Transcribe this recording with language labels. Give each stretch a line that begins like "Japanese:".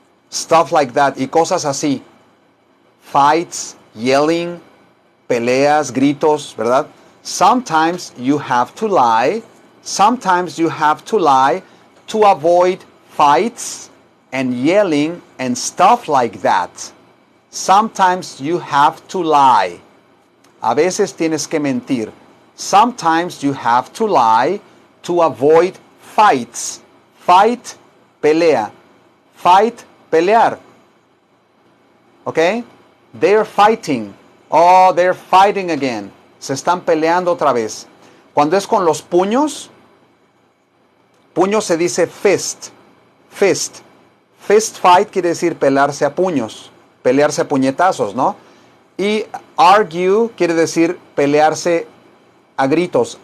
English: Stuff like that,
Spanish: y cosas así.
English: Fights, yelling,
Spanish: peleas, gritos, ¿verdad?
English: Sometimes you have to lie. Sometimes you have to lie to avoid fights and yelling and stuff like that. Sometimes you have to lie.
Spanish: A veces tienes que mentir.
English: Sometimes you have to lie to avoid fights. Fight, pelea. Fight, pelear. Okay? They're fighting. Oh, they're fighting again.
Spanish: Se están peleando otra vez. Cuando es con los puños, puño se dice fist. Fist. Fist fight quiere decir pelearse a puños. Pelearse a puñetazos, ¿no? Y argue quiere decir pelearse a gritos.